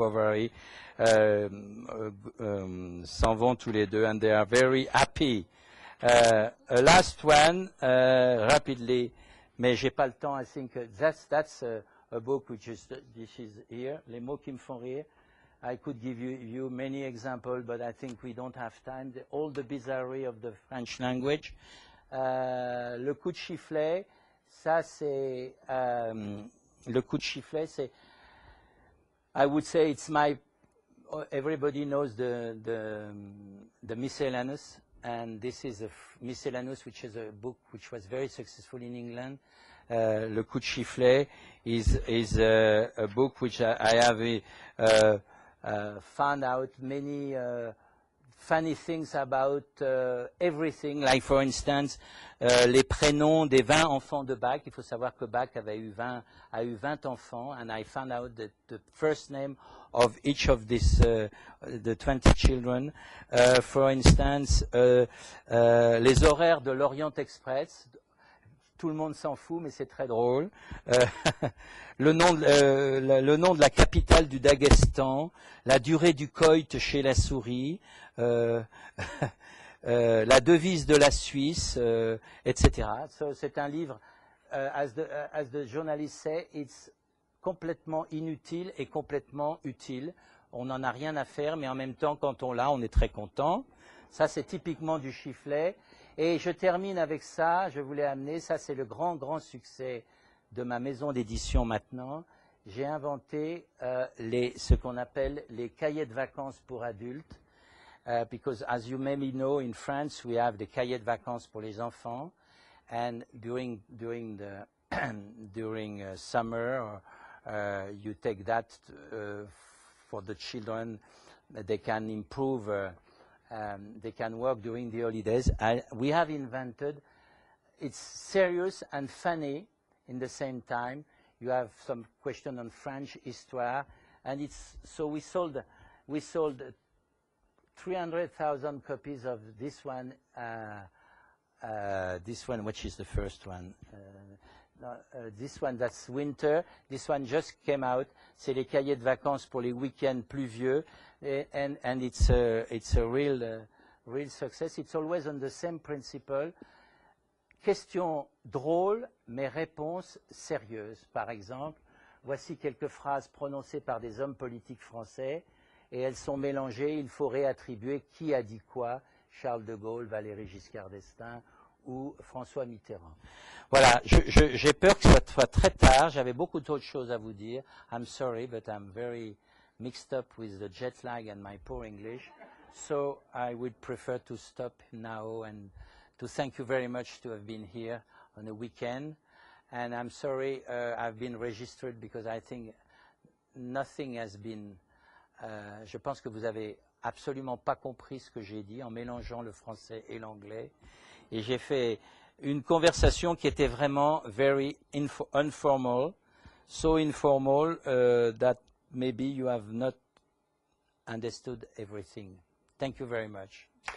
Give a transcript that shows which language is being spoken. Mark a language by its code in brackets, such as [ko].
[fr] Bovary s'en vont tous les deux, [en] and they are very happy. Last one, rapidly, [fr] mais j'ai pas le temps. [en] I think that's a book which is this is here. [fr] Les mots qui me font rire. [en] I could give you many examples, but I think we don't have time. All the bizarreries of the French language. [fr] Le coup de Chiflet, ça c'est le coup de Chiflet, c'est. [en] I would say it's my. Everybody knows the Miscellaneous, and this is a Miscellaneous, which is a book which was very successful in England. Le coup de Chiflet is a book which I have found out many funny things about everything. Like for instance, [fr] les prénoms des 20 enfants de Bach. Il faut savoir que Bach a eu 20 enfants, [en] and I found out that the first name of each of these the 20 children. For instance, [fr] les horaires de l'Orient Express. Tout le monde s'en fout, mais c'est très drôle. Le nom de la capitale du Daghestan, la durée du coït chez la souris, la devise de la Suisse, etc. So, c'est un livre, [en] as the journalist say, it's [fr] complètement inutile et complètement utile. On n'en a rien à faire, mais en même temps, quand on l'a, on est très content. Ça, c'est typiquement du Chiflet. Et je termine avec ça, je voulais amener, ça c'est le grand succès de ma maison d'édition maintenant. J'ai inventé ce qu'on appelle les cahiers de vacances pour adultes. [en] Because as you maybe know, in France, we have the [fr] cahiers de vacances pour les enfants. [en] And during summer, you take that for the children. They can improve, they can work during the holidays. We have invented, it's serious and funny in the same time. You have some question on French histoire, and it's so we sold 300,000 copies of this one. This one, which is the first one. This one, that's winter. This one just came out. [fr] C'est les cahiers de vacances pour les week-ends pluvieux, [en] and it's a real success. It's always on the same principle. [fr] Questions drôles, mais réponses sérieuses. Par exemple, voici quelques phrases prononcées par des hommes politiques français, et elles sont mélangées. Il faut réattribuer qui a dit quoi, Charles de Gaulle, Valéry Giscard d'Estaing ou François Mitterrand. Voilà, j'ai peur que ça soit très tard. J'avais beaucoup d'autres choses à vous dire. [en] I'm sorry, but I'm very mixed up with the jet lag and my poor English. So I would prefer to stop now and to thank you very much to have been here on a weekend. And I'm sorry I've been registered because I think nothing has been... [fr] je pense que vous avez absolument pas compris ce que j'ai dit en mélangeant le français et l'anglais. Et j'ai fait une conversation qui était vraiment [en] very informal, so informal that maybe you have not understood everything. Thank you very much.